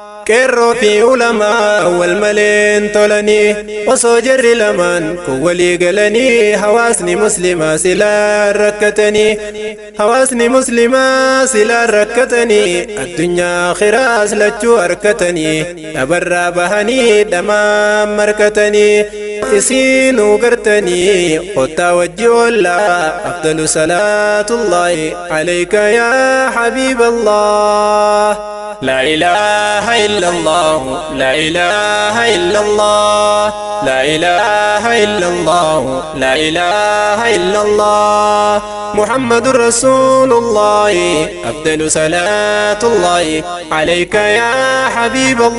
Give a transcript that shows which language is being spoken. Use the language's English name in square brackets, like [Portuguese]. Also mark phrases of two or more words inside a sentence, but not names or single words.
[Oromo] qeerroo fi ulamaa wal maleen tolanii osoo jarri lamaan kun walii galanii hawaasni muslimaa silaa rakkatanii addunyaa akhiraas lachuu harkatanii dhabarraa bahanii dhamaan markatanii isiinuu gartanii qottaa wajji oollaa [Arabic] أفضل صلاة الله عليك يا حبيب الله. لا إله إلا الله لا إله إلا الله لا إله إلا الله لا إله إلا الله محمد رسول الله أفضل صلاة الله عليك يا حبيب